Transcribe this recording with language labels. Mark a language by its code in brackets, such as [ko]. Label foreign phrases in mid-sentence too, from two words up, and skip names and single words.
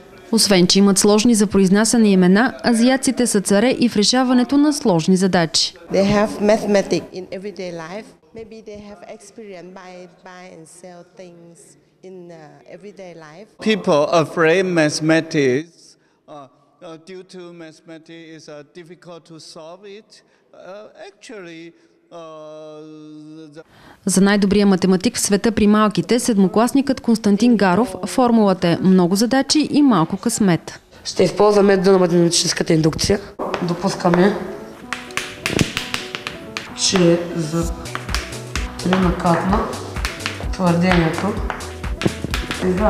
[bg] Освен, че имат сложни за произнасяне имена, азиатците са царе и в решаването на сложни задачи. [en] People are afraid mathematics due to mathematics is difficult to solve it. Actually. [bg] За най-добрия математик в света при малките, седмокласникът Константин Гаров, формулата е много задачи и малко късмет. Ще използваме метода на математическата индукция. Допускаме, че за тринакратна твърдението е вярно.